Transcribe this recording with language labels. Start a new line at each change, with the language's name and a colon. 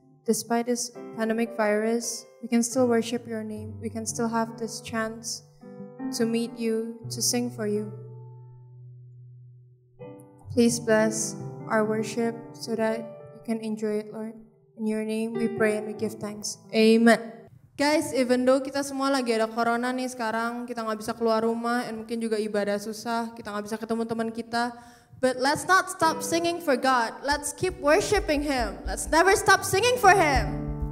English: Despite this pandemic virus, we can still worship your name. We can still have this chance to meet you, to sing for you. Please bless our worship so that you can enjoy it, Lord. In your name we pray and we give thanks. Amen. Guys, even though
Indonesian: kita semua lagi ada corona nih sekarang, kita nggak bisa keluar rumah, dan mungkin juga ibadah susah, kita nggak bisa ketemu teman kita.
English: But let's not stop singing for God. Let's keep worshiping Him. Let's never stop singing for Him.